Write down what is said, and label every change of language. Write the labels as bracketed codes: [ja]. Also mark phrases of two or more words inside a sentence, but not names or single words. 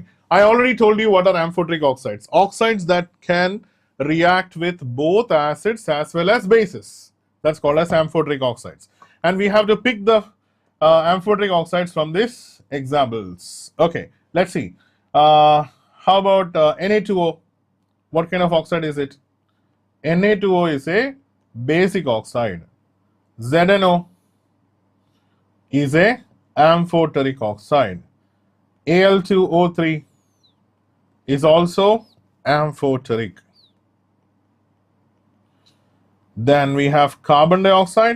[en] I already told you what are amphoteric oxides. Oxides that can react with both acids as well as bases. That's called as amphoteric oxides. And we have to pick the amphoteric oxides from these examples. Okay, let's see. How about Na2O? What kind of oxide is it? Na2O is a basic oxide. ZNO is a amphoteric oxide. Al2O3 is also amphoteric. Then we have carbon dioxide.